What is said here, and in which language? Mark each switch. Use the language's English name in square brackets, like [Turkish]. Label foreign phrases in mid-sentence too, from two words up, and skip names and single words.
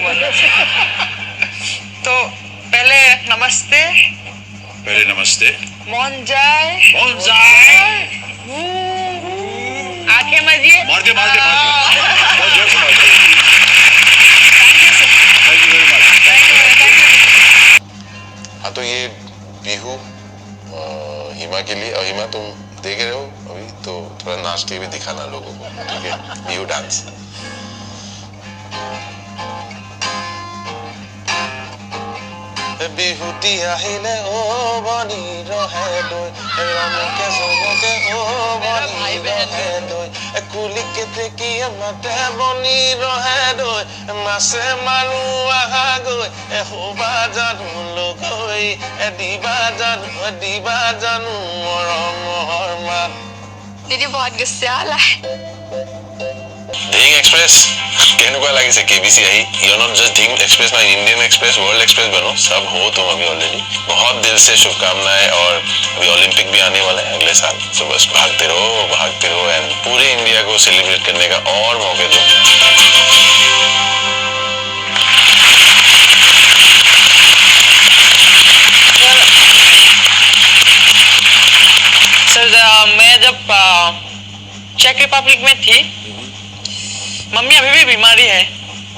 [Hindi] तो पहले नमस्ते। पहले नमस्ते। मौन जाए। मौन जाए। आंखें मजिए। मार दे मार दे मार दे। बहुत जोर से मार दे। [English] thank you sir. thank you very much. thank you. [Hindi] हाँ तो ये बिहू हिमा के लिए। और हिमा तुम देख रहे हो अभी, तो थोड़ा नाच के भी दिखाना लोगों को, ठीक है? बिहू डांस। [Assamese] বিহুতি আহিলে ও বনি ৰহে দৈ ৰমকে জমকে ও বনি ৰহে দৈ কুলিকে টেকিয়ে মাতে বনি ৰহে দৈ মাছে মাৰো আহা গৈ এহোবা জানো লগৈ দিবা জানো মৰমৰ মাত। [Hindi] दीदी बहुत गुस्से वाला है। [Assamese] ধিং এক্সপ্ৰেছ কেনেকুৱা লাগিছে केबीसी आई? [English] you not just Dhing Express ना, Indian Express, World Express [Hindi] बनो, सब हो तुम अभी [English] ऑलरेडी। [Hindi] बहुत दिल से शुभकामनाएं। और अभी ओलंपिक भी आने वाला है अगले साल, तो बस भागते रहो एंड पूरे इंडिया को सेलिब्रेट करने का और मौके दो। सर मैं जब चेक रिपब्लिक में थी, मम्मी अभी भी बीमारी है।